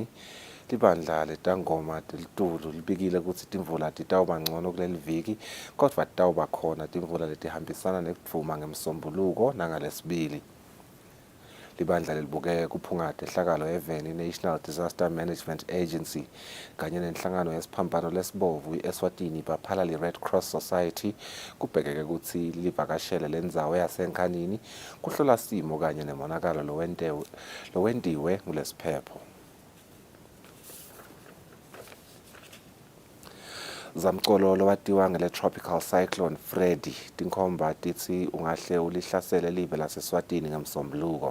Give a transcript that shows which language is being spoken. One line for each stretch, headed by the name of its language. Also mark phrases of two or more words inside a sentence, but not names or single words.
Swati: Libandla letangoma telitulu libikile kutsi timvula titawuba ngcono kuleli viki kodwa titawuba khona timvula letihambisana nekudvuma ngemsombuluko nangalesibili. Libandla lelibuke kuphungata ehlakalo eveni National Disaster Management Agency kanye nenhlangano yesiphambano lesibovu iEswatini Baphalali Red Cross Society kubhekeke kutsi livakashele lendzawo yasenkhanini kuhlola simo kanye nemonakalo lowendiwe kulesiphepho. Zamcolo lowatiwa ngele
English: tropical cyclone
Swati: Freddy tinkhomba tithi ungahle ulihlasele live laseSwatini ngemsombuluko.